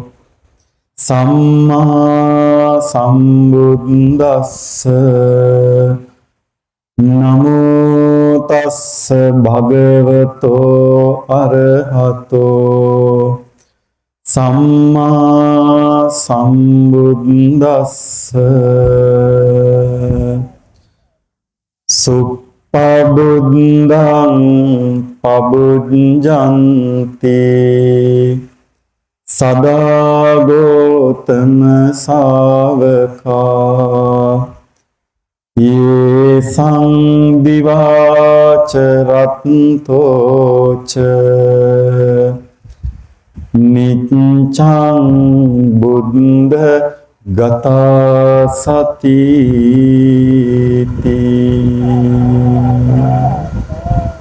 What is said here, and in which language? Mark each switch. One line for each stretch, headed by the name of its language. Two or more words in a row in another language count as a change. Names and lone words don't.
Pali: සම්මා සම්බුද්දස්ස නමෝ තස්ස භගවතෝ අරහතෝ සම්මා සම්බුද්දස්ස සුප්පබුද්ධං පබුද්ධන්ති සදා ගෝතම ශාවකා යේ සංදිවාච රත්තෝච නිච්ඡං බුද්ධ ගතා සති